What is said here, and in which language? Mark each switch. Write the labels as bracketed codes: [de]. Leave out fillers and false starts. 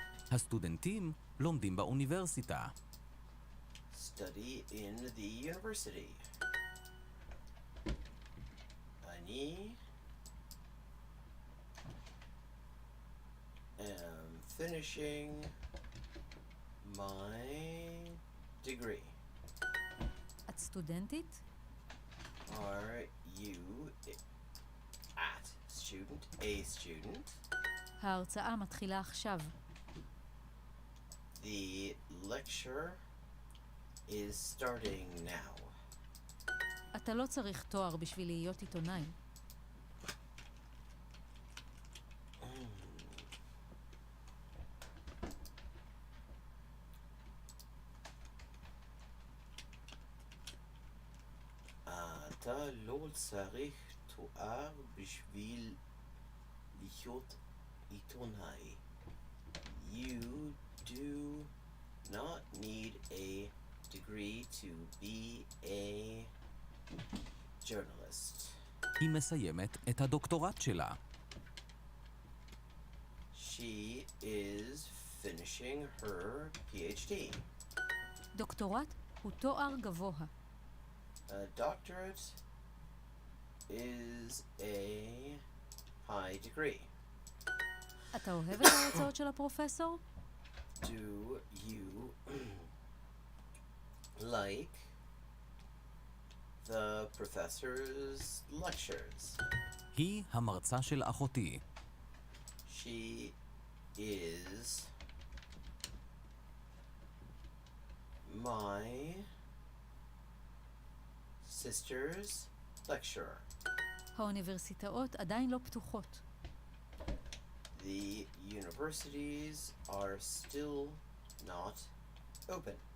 [he] הסטודנטים לומדים באוניברסיטה. [en] Study in the university. [he] אני [en] am finishing my degree. [he] את סטודנטית? [en] Are you at student? A student? [he] ההרצאה מתחילה עכשיו. [en] The lecture is starting now. [he] אתה לא צריך תואר בשביל להיות עיתונאי. אתה לא צריך תואר בשביל להיות עיתונאי. [en] You do not need a degree to be a journalist. [he] היא מסיימת את הדוקטורט שלה. [en] She is finishing her PhD. [he] דוקטורט הוא תואר גבוה. [en] A doctorate is a high degree. [he] אתה אוהב את ההרצאות של הפרופסור? [en] Do you like the professor's lectures? [he] היא המרצה של אחותי. [en] She is my sister's lecturer. [he] האוניברסיטאות עדיין לא פתוחות. [en] The universities are still not open.